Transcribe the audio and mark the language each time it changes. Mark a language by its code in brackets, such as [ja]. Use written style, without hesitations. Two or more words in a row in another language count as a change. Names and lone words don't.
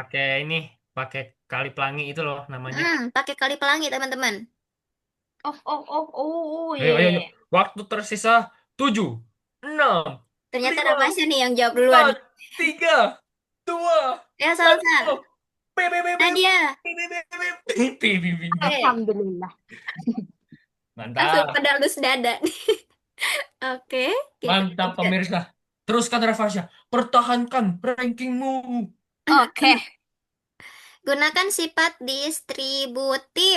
[id] pakai kali pelangi itu loh namanya. Pakai kali pelangi, teman-teman. Oh, Ayo, ayo, ayo. iya. Waktu tersisa 7, 6, Ternyata 5, Ramasya nih yang jawab duluan. 4, 3, 2, Ya, 1. Salsa. Bip, bip, bip, bip. Nadia. Bip, bip, bip, bip. Bip, bip, bip, bip. Oke. Alhamdulillah. Langsung Mantap, pada halus dada. Oke, kita mantap lanjut. pemirsa. Teruskan Rafasya, pertahankan rankingmu. Oke. Gunakan sifat distributif.